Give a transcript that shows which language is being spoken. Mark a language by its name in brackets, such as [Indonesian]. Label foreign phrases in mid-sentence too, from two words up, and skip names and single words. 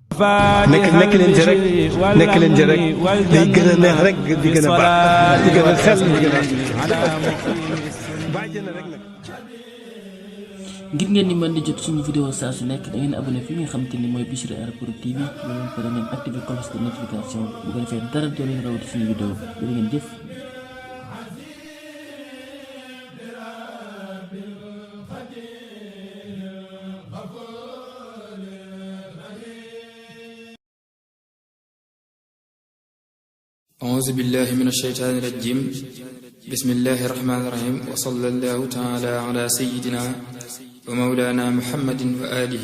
[Wolof] nekk leen ci rek day gën a neex rek di gën a baax di gën a xel di gën a ngir ngeen di mën di jot suñu vidéo saa su nekk da ngeen abonné fi nga xam te ni mooy Bichri Art Prod TV loolu pare ngeen [French] activé cloche de notification [Wolof] bu ko defee dara doo leen rawati suñu vidéo jërë ngeen jëf. [Arabic] أعوذ بالله من الشيطان الرجيم بسم الله الرحمن الرحيم وصلى الله تعالى على سيدنا ومولانا محمد وآله